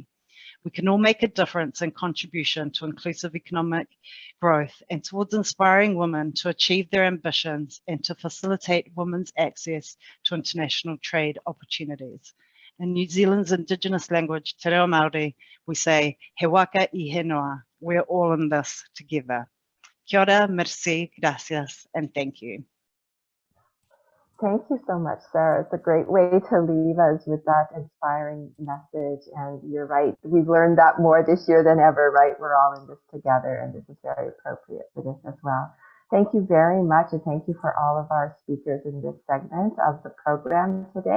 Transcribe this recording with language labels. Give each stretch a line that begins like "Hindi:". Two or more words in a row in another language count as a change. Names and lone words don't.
English: We can all make a difference and contribution to inclusive economic growth and towards inspiring women to achieve their ambitions and to facilitate women's access to international trade opportunities. In New Zealand's Indigenous language, Te Reo Māori, we say,
Māori: he waka I he noa,
English: we're all in this together.
Māori: Kia ora,
French: merci,
Spanish: gracias,
English: and thank you. Thank you so much, Sarah. It's a great way to leave us with that inspiring message. And you're right, we've learned that more this year than ever, right? We're all in this together, and this is very appropriate for this as well. Thank you very much, and thank you for all of our speakers in this segment of the program today.